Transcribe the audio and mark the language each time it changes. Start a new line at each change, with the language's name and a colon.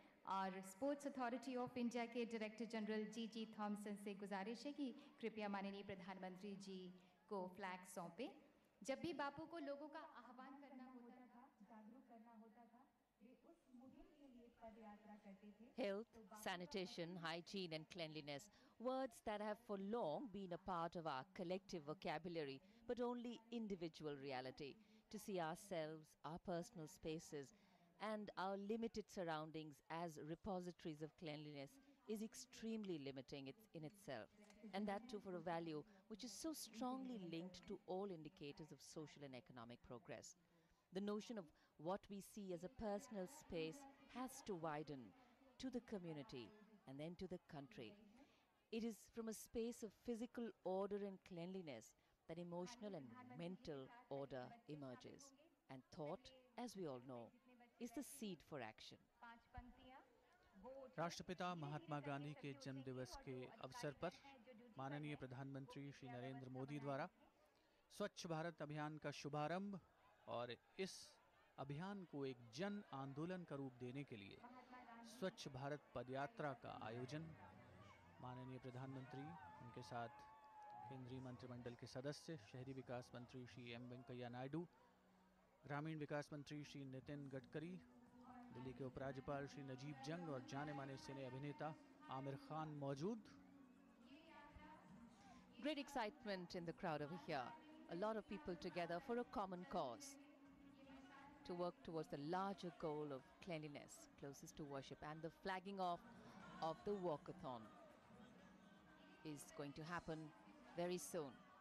Hindi: और sports authority of India के director general जी Thompson से गुजारिश है कि कृपया माननीय प्रधानमंत्री जी को फ्लैग सौंपें। जब भी बापू को लोगों का आह्वान करना होता था, जागरूक करना होता था, वे उस मुहिम के लिए पदयात्रा करते थे।
English: Health, sanitation, hygiene and cleanliness, words that have for long been a part of our collective vocabulary, but only individual reality. To see ourselves, our personal spaces, and our limited surroundings as repositories of cleanliness is extremely limiting in itself. And that too for a value which is so strongly linked to all indicators of social and economic progress. The notion of what we see as a personal space has to widen to the community and then to the country. It is from a space of physical order and cleanliness that emotional and mental order emerges. And thought, as we all know, is the seed for action.
Hindi: राष्ट्रपिता महात्मा गांधी के जन्म दिवस के अवसर पर माननीय प्रधानमंत्री श्री नरेंद्र मोदी द्वारा स्वच्छ भारत अभियान का शुभारंभ और इस अभियान को एक जन आंदोलन का रूप देने के लिए स्वच्छ भारत पदयात्रा का आयोजन माननीय प्रधानमंत्री, उनके साथ केंद्रीय मंत्रिमंडल के सदस्य, शहरी विकास मंत्री श्री एम वेंकैया नायडू, ग्रामीण विकास मंत्री श्री नितिन गडकरी, दिल्ली के उपराज्यपाल श्री नजीब जंग और जाने माने सिने अभिनेता आमिर खान मौजूद।
English: Great excitement in the crowd over here. A lot of people together for a common cause, to work towards the larger goal of cleanliness closest to worship, and the flagging off of the walkathon is going to happen very soon.